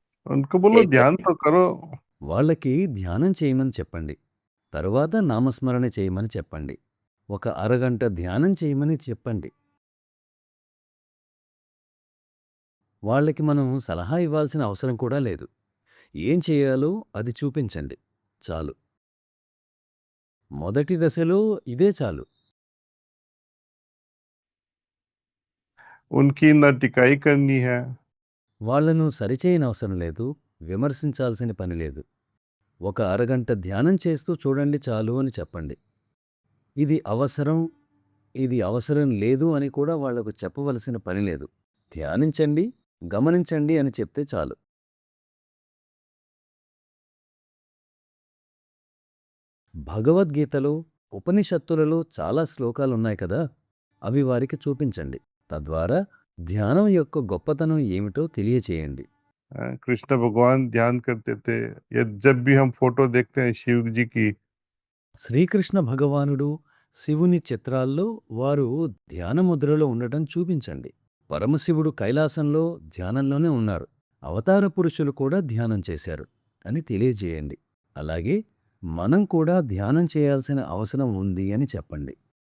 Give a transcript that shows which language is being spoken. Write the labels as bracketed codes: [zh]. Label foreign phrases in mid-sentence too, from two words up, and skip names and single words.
[hi] उनको बोलो ध्यान एग्ज़ैक्टली। तो करो। [te] వాళ్ళకి ధ్యానం చేయమని చెప్పండి. తరువాత నామస్మరణ చేయమని చెప్పండి. ఒక అరగంట ధ్యానం చేయమని చెప్పండి. వాళ్ళకి మనం సలహా ఇవ్వాల్సిన అవసరం కూడా లేదు. ఏం చేయాలో అది చూపించండి. చాలు. మొదటి దశలో ఇదే చాలు. [hi] उनकी ना टिकाई करनी है। [te] వాళ్ళను సరిచేయనవసరం లేదు. విమర్శించాల్సిన పని లేదు. ఒక అరగంట ధ్యానం చేస్తూ చూడండి చాలు అని చెప్పండి. ఇది అవసరం, ఇది అవసరం లేదు అని కూడా వాళ్లకు చెప్పవలసిన పని లేదు. ధ్యానించండి, గమనించండి అని చెప్తే చాలు. భగవద్గీతలో, ఉపనిషత్తులలో చాలా శ్లోకాలున్నాయి కదా! అవి వారికి చూపించండి. తద్వారా ధ్యానం యొక్క గొప్పతనం ఏమిటో తెలియచేయండి. [hi] कृष्ण भगवान ध्यान करते थे। ये जब भी हम फोटो देखते हैं शिव जी की, [te] శ్రీకృష్ణ భగవానుడు, శివుని చిత్రాల్లో వారు ధ్యానముద్రలో ఉండటం చూపించండి. పరమశివుడు కైలాసంలో ధ్యానంలోనే ఉన్నారు. అవతార పురుషులు కూడా ధ్యానం చేశారు అని తెలియజేయండి. అలాగే మనం కూడా ధ్యానం చేయాల్సిన అవసరం ఉంది అని చెప్పండి.